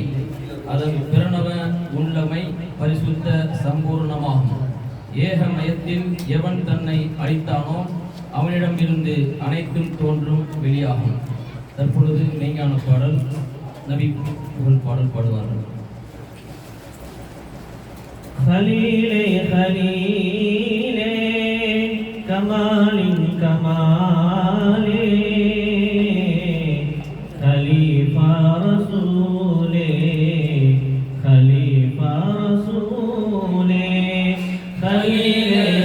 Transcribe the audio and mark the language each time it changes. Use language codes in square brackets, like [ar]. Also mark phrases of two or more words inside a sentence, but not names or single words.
[ta] அதன் பிரணவ உள்ளமை பரிசுத்த சம்பூர்ணமாகும். ஏகமயத்தில் எவன் தன்னை அளித்தானோ அவனிடமிருந்து அனைத்தும் தோன்றும் வெளியாகும். தற்பொழுது மெய்ஞான பாடல் நபி புகழ் பாடல் பாடுவார்கள். [ar] خليلي خليلي كمال كمالي خليفة رسولي خليفة رسولي خليلي